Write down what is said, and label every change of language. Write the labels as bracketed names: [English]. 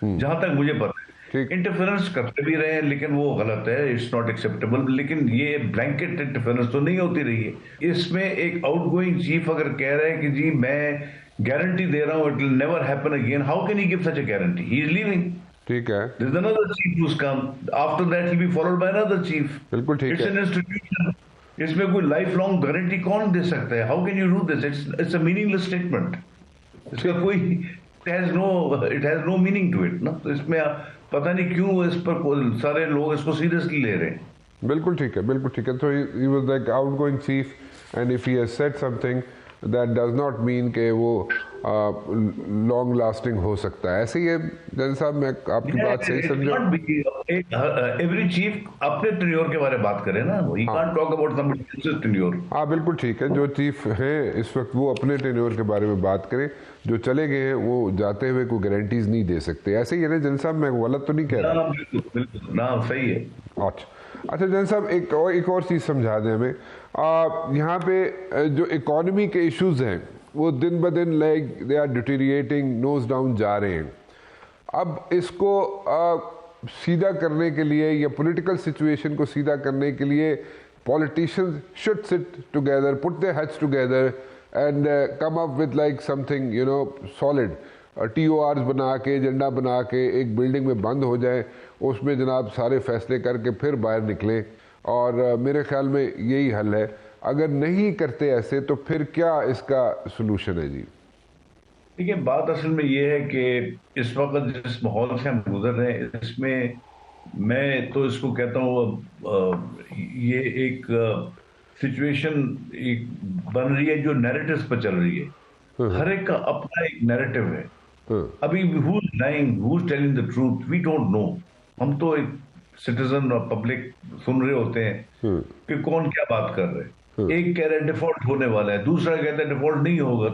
[Urdu] جہاں تک مجھے پتا ہے انٹرفیئرنس کرتے بھی رہے ہیں، لیکن وہ غلط ہے، [English] It's not acceptable. [Urdu] لیکن یہ بلینکٹ انٹرفیئرنس تو نہیں ہوتی رہی ہے. اس میں ایک آؤٹ گوئنگ چیف اگر کہہ رہا ہے کہ جی میں گارنٹی دے رہا ہوں [English] It will never happen again, how can he give such a guarantee? He is living. [Urdu] ٹھیک ہے. [English] There is another chief who's come. After that he'll be followed by another chief. [Urdu] بالکل ٹھیک [English] It's [Urdu] ہے. [English] an institution. [Urdu] اس میں کوئی life long guarantee کون دے سکتا ہے؟ [English] How can you do this? It's a meaningless statement. [Urdu] اس کا کوئی [English] it has no meaning to it. [Urdu] تو اس میں پتہ نہیں کیوں اس پر سارے لوگ اس کو سیریسلی لے رہے ہیں. بالکل ٹھیک ہے، بالکل ٹھیک ہے. [English] تو he was like outgoing chief and if he has said something that does not mean [Urdu] کہ وہ لانگ لاسٹنگ ہو سکتا ہے. ایسے ہی ہے جن صاحب، میں آپ کی بات صحیح سمجھا. ایوری چیف اپنے ٹینیور کے بارے میں بات کرے نا، [English] he can't talk about somebody else's tenure. [Urdu] ہاں بالکل ٹھیک ہے. جو چیف ہیں اس وقت وہ اپنے ٹینیور کے بارے میں بات کریں، جو چلے گئے ہیں وہ جاتے ہوئے کوئی گارنٹیز نہیں دے سکتے. ایسے ہی ہے نا جن صاحب، میں غلط تو نہیں کہہ رہا؟ بالکل نا، صحیح ہے. اچھا جن صاحب، ایک اور چیز سمجھا دیں ہمیں. یہاں پہ جو اکانومی کے ایشوز ہیں وہ دن بدن [English] like they are deteriorating, nose down [Urdu] جا رہے ہیں. اب اس کو سیدھا کرنے کے لیے [English] یا political situation کو سیدھا کرنے کے لیے politicians should sit together, put their heads together and come up with like something, you know, solid. [Urdu] TORs بنا کے، ایجنڈا بنا کے ایک بلڈنگ میں بند ہو جائیں، اس میں جناب سارے فیصلے کر کے پھر باہر نکلیں. اور میرے خیال میں یہی حل ہے. اگر نہیں کرتے ایسے تو پھر کیا اس کا سلوشن ہے؟ جی دیکھیے، بات اصل میں یہ ہے کہ اس وقت جس ماحول سے ہم گزر رہے ہیں اس میں تو اس کو کہتا ہوں یہ ایک سچویشن ایک بن رہی ہے جو نیریٹیوز پر چل رہی ہے. ہر ایک کا اپنا ایک نیریٹیو ہے. [English] ابھی who's lying, who's telling the truth, we don't know. [Urdu] ہم تو ایک سٹیزن اور پبلک سن رہے ہوتے ہیں کہ کون کیا بات کر رہے ہیں. ایک کہہ رہے ڈیفالٹ ہونے والا ہے، دوسرا کہتا ہے ڈیفالٹ نہیں ہوگا.